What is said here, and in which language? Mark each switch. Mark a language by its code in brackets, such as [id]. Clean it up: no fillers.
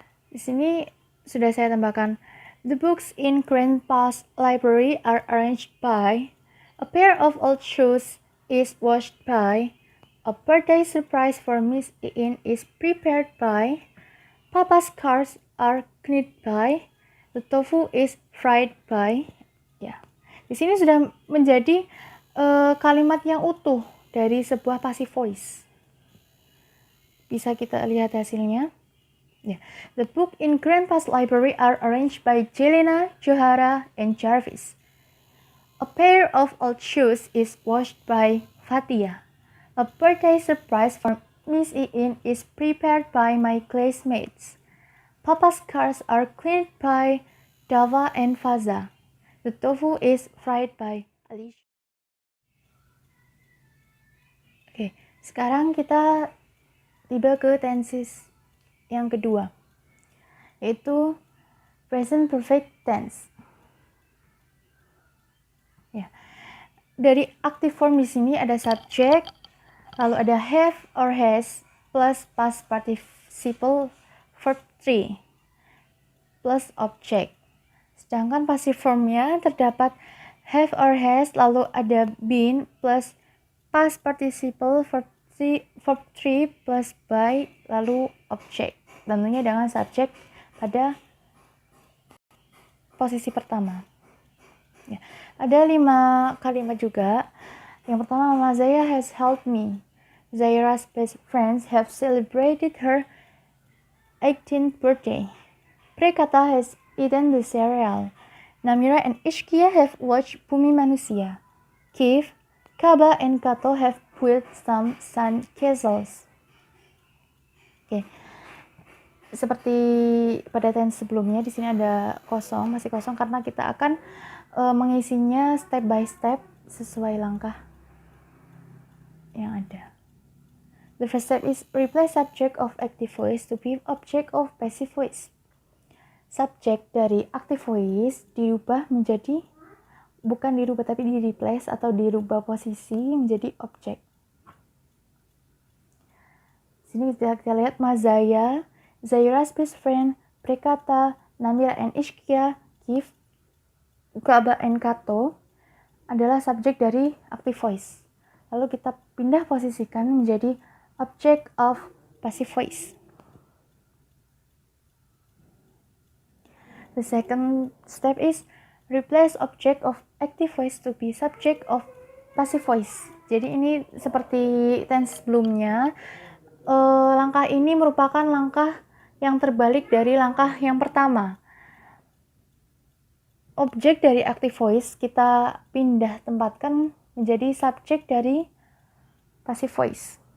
[id] Di sini sudah saya tambahkan, [en] the books in Grandpa's library are arranged by, a pair of old shoes is washed by, a birthday surprise for Miss Iin is prepared by, Papa's cars are cleaned by, the tofu is fried by. [id] Ya, di sini sudah menjadi kalimat yang utuh dari sebuah passive voice. Bisa kita lihat hasilnya. Yeah. [en] The book in Grandpa's library are arranged by Jelena, Johara, and Jarvis. A pair of old shoes is washed by Fatia. A birthday surprise for Miss Iin is prepared by my classmates. Papa's cars are cleaned by Dava and Faza. The tofu is fried by Alicia. [id] Oke, sekarang kita tiba ke tenses yang kedua, yaitu present perfect tense. Ya. Dari active form di sini ada subject, lalu ada have or has plus past participle verb 3 plus object. Sedangkan passive formnya terdapat have or has, lalu ada been plus past participle verb 3 plus by, lalu object. Tentunya dengan subject pada posisi pertama. Ya. Ada 5 kalimat juga. Yang pertama, [en] Mama Zaya has helped me. Zaira's best friends have celebrated her 18th birthday. Prekata has eaten the cereal. Namira and Ishkia have watched Bumi Manusia. Kiev, Kaba, and Kato have built some sand castles. Oke. [id] Seperti pada tense sebelumnya, di sini ada kosong, masih kosong karena kita akan mengisinya [en] step by step [id] sesuai langkah. yang ada. [en] The first step is replace subject of active voice to be object of passive voice. [id] Subjek dari active voice dirubah menjadi, bukan dirubah tapi di replace atau dirubah posisi menjadi objek. Sini kita lihat Mazaya, Zaira's best friend, Prekata, Namira and Ishkia, Kif, Ukaba and Kato adalah subjek dari active voice. Lalu kita pindah posisikan menjadi object of passive voice. [en] The second step is replace object of active voice to be subject of passive voice. [id] Jadi ini seperti tense sebelumnya. Langkah ini merupakan langkah yang terbalik dari langkah yang pertama. Objek dari active voice kita pindah tempatkan menjadi subjek dari passive voice.